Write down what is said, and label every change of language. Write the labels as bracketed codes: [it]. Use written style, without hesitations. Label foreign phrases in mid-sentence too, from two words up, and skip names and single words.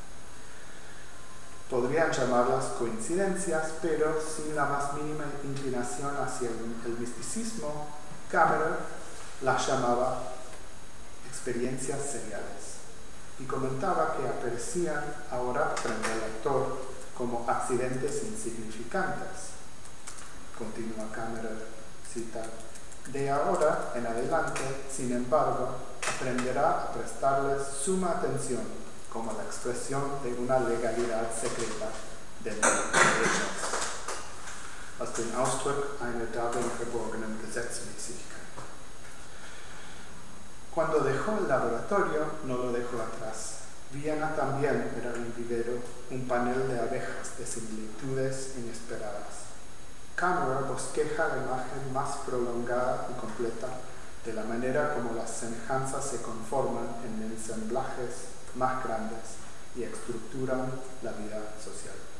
[es] Podrían llamarlas coincidencias, pero sin la más mínima inclinación hacia el misticismo, Kammerer las llamaba experiencias seriales y comentaba que aparecían ahora frente al lector como accidentes insignificantes. Continúa Kammerer, cita: de ahora en adelante, sin embargo, aprenderá a prestarles suma atención como la expresión de una legalidad secreta del derecho, [de] als den Ausdruck einer darin verborgenen Gesetzmäßigkeit. [es] Cuando dejó el laboratorio, no lo dejó atrás. Viena también era un vivero, un panel de abejas de similitudes inesperadas. Kammerer bosqueja la imagen más prolongada y completa de la manera como las semejanzas se conforman en ensamblajes más grandes y estructuran la vida social.